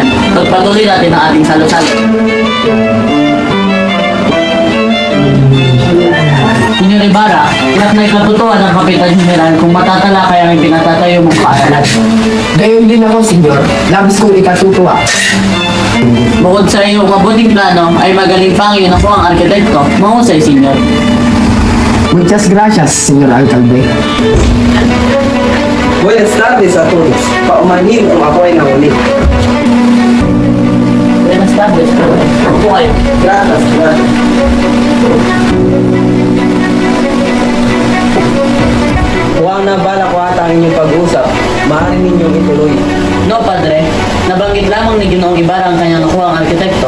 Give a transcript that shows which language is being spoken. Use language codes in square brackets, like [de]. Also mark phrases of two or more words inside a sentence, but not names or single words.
[tl] Pagpatuloy natin ang ating salo-salo. Senyor Ibarra, tiyak na ikatutuan ng Kapitan General kung matatalakay ang pinatatayo mong paaralan. Gayon din ako, senyor. Labis kong ikatutuwa. Bukod sa iyong mabuting plano, ay magaling pang yun ako ang arkitekto. Mahusay, senyor. [es] Muchas gracias, senyor alcalde. Buenas tardes a todos. [tl] Paumanhin kung ako ay nahuli. [es] Buenas tardes. [tl] Upo kayo. [es] Gracias, gracias. [tl] Mukhang nabala ko ata ang inyong pag-usap. Maaari ninyong ituloy. [es] No, padre. [tl] Nabanggit lamang ni Ginoong Ibarra ang kanyang nakuha ang arkitekto.